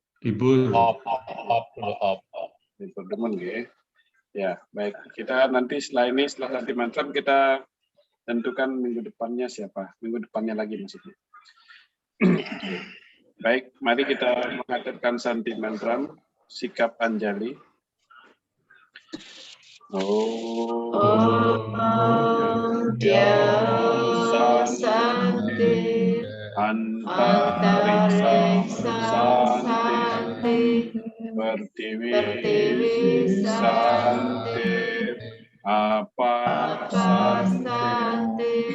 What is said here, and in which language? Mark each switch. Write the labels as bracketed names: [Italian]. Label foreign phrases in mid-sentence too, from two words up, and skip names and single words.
[Indonesian] Libur. Libur demen ya. Ya, baik. Kita nanti setelah Santi Mantram kita tentukan minggu depannya siapa. Minggu depannya lagi maksudnya. Baik, mari kita menghadapkan Santi Mantram, sikap Anjali. [Sanskrit] Santi antariksa santi pertiwi santi apa santi